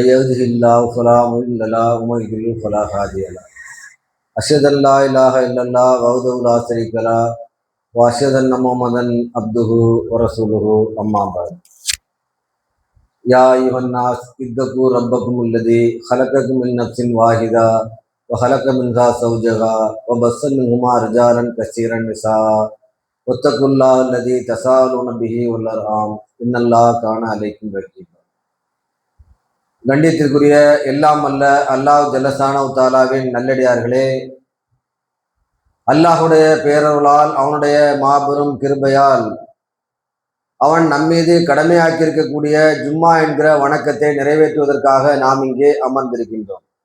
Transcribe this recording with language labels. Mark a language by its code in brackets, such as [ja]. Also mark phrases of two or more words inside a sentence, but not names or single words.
[ar] يهده الله فلا مضل له ومن يضلل فلا هادي له أشهد أن لا إله إلا الله وحده لا شريك له وأشهد أن محمدا عبده ورسوله أما بعد يا أيها الناس اتقوا ربكم الذي خلقكم من نفس واحدة وخلق منها زوجها وبث منهما رجالا كثيرا نساء واتقوا الله الذي تساءلون به والأرحام إن الله كان عليكم رقيبا. [ta] கண்ணியத்திற்குரிய எல்லாம் அல்ல அல்லாஹ் ஜல்லஷானஹு தஆலாவின் நல்லடியார்களே, அல்லாஹுடைய பேரருளால் அவனுடைய மாபெரும் கிருபையால் அவன் நம்மீது கடமையாக்கியிருக்கக்கூடிய ஜும்மா என்கிற வணக்கத்தை நிறைவேற்றுவதற்காக நாம் இங்கே அமர்ந்திருக்கின்றோம்.